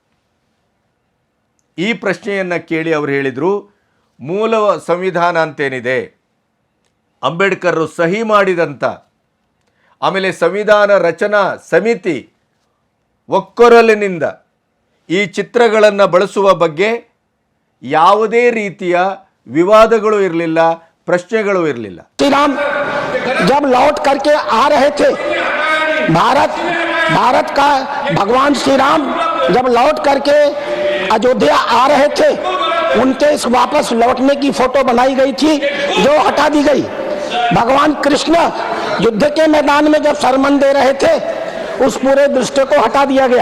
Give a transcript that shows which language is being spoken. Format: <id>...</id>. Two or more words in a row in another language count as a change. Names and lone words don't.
<kn>ಈ ಪ್ರಶ್ನೆಯನ್ನು ಕೇಳಿ ಅವರು ಹೇಳಿದರು, ಮೂಲ ಸಂವಿಧಾನ ಅಂತೇನಿದೆ, ಅಂಬೇಡ್ಕರ್ ಸಹಿ ಮಾಡಿದಂಥ, ಆಮೇಲೆ ಸಂವಿಧಾನ ರಚನಾ ಸಮಿತಿ ಒಕ್ಕೊರಲಿನಿಂದ ಈ ಚಿತ್ರಗಳನ್ನು ಬಳಸುವ ಬಗ್ಗೆ ಯಾವುದೇ ರೀತಿಯ ವಿವಾದಗಳು ಇರಲಿಲ್ಲ, ಪ್ರಶ್ನೆಗಳು ಇರಲಿಲ್ಲ.</kn> <hi>श्री राम जब लौट करके आ रहे थे, भारत का भगवान श्री राम जब लौट करके अयोध्या आ रहे थे, उनके इस वापस लौटने की फोटो बनाई गई थी जो हटा दी गई। भगवान कृष्ण युद्ध के मैदान में जब सरमन दे रहे थे, उस पूरे दृश्य को हटा दिया गया।</hi>